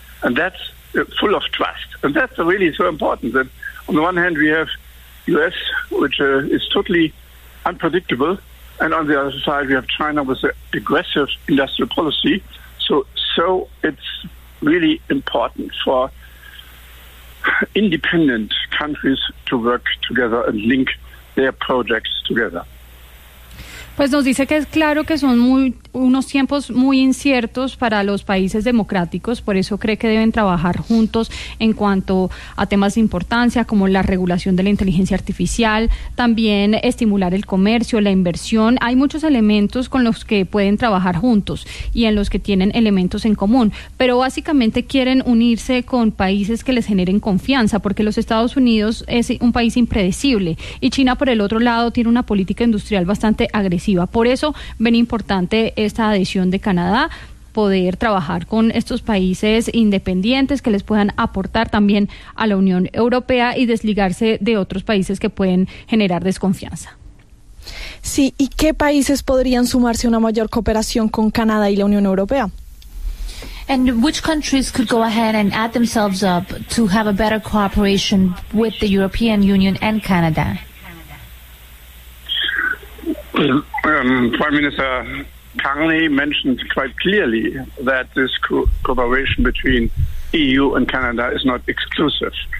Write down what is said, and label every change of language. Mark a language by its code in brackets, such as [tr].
[en] And that's full of trust. And that's really so important that on the one hand we have US, which is totally unpredictable, and on the other side we have China with an aggressive industrial policy. So it's really important for independent countries to work together and link their projects together. [es] Pues nos dice que es claro que son unos tiempos muy inciertos para los países democráticos, por eso cree que deben trabajar juntos en cuanto a temas de importancia como la regulación de la inteligencia artificial, también estimular el comercio, la inversión. Hay muchos elementos con los que pueden trabajar juntos y en los que tienen elementos en común, pero básicamente quieren unirse con países que les generen confianza, porque los Estados Unidos es un país impredecible y China, por el otro lado, tiene una política industrial bastante agresiva. Por eso ven importante esta adhesión de Canadá, poder trabajar con estos países independientes que les puedan aportar también a la Unión Europea y desligarse de otros países que pueden generar desconfianza. Sí, ¿y qué países podrían sumarse a una mayor cooperación con Canadá y la Unión Europea? [en] And which countries could go ahead and add themselves up to have a better cooperation with the European Union and Canada? Prime Minister Carney mentioned quite clearly that this cooperation between EU and Canada is not exclusive.